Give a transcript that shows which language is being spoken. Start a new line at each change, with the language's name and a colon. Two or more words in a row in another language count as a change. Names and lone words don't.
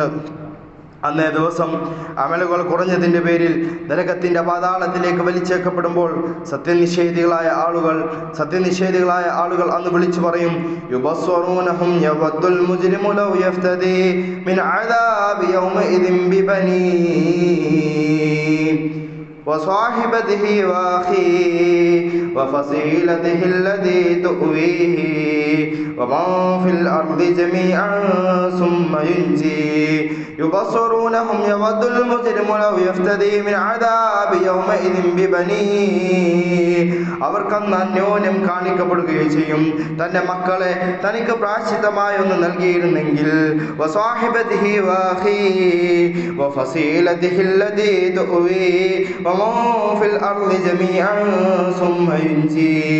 Malayalam: അന്നേ ദിവസം അമലുകൾ കുറഞ്ഞതിൻ്റെ പേരിൽ നരകത്തിൻ്റെ പാതാളത്തിലേക്ക് വലിച്ചേക്കപ്പെടുമ്പോൾ സത്യനിഷേധികളായ ആളുകൾ അന്ന് വിളിച്ചു പറയും,
Arabic: يبصرونهم يود المجرم لو يفتدي من عذاب يومئذ ببنيه وصاحبته وأخيه وفصيلته التي تؤويه ومن في الأرض جميعا ثم ينجيه يبصرونهم يود المجرم لو يفتدي من عذاب يومئذ ببنيه.
Malayalam: അവർക്കന്ന് അന്യോന്യം കാണിക്കപ്പെടുകയും ചെയ്യും. തൻ്റെ മക്കളെ തനിക്ക് പ്രായശ്ചിത്തമായി ഒന്ന് നൽകിയിരുന്നെങ്കിൽ
Arabic: وصاحبته وأخيه وفصيلته التي تؤويه ومن في الأرض جميعا ثم ينجيه.